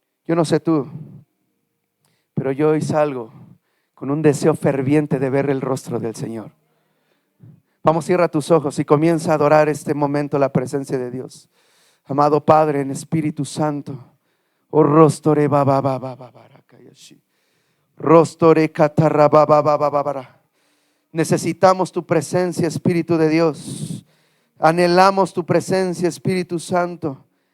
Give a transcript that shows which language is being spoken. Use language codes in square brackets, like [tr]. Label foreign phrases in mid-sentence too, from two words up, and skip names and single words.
[es] Yo no sé tú, pero yo hoy salgo con un deseo ferviente de ver el rostro del Señor. Vamos, cierra tus ojos y comienza a adorar este momento la presencia de Dios. Amado Padre, en Espíritu Santo, oh rostore baba baba baba kayashi. Rostore katarra baba baba baba. Necesitamos tu presencia, Espíritu de Dios. Anhelamos tu presencia, Espíritu Santo.